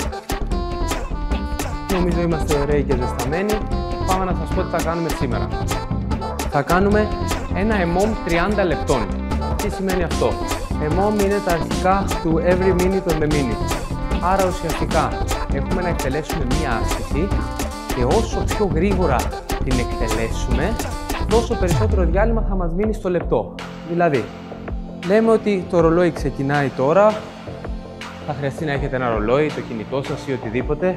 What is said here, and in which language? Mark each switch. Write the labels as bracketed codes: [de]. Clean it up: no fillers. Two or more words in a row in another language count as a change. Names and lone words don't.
[el] Νομίζω είμαστε ωραίοι και ζεσταμένοι. Πάμε να σας πω τι θα κάνουμε σήμερα. Θα κάνουμε ένα EMOM 30 λεπτών. Τι σημαίνει αυτό? EMOM είναι τα αρχικά του [en] every minute on the minute. [el] Άρα ουσιαστικά έχουμε να εκτελέσουμε μία άσκηση και όσο πιο γρήγορα την εκτελέσουμε, τόσο περισσότερο διάλειμμα θα μας μείνει στο λεπτό. Δηλαδή, λέμε ότι το ρολόι ξεκινάει τώρα. Θα χρειαστεί να έχετε ένα ρολόι, το κινητό σας ή οτιδήποτε.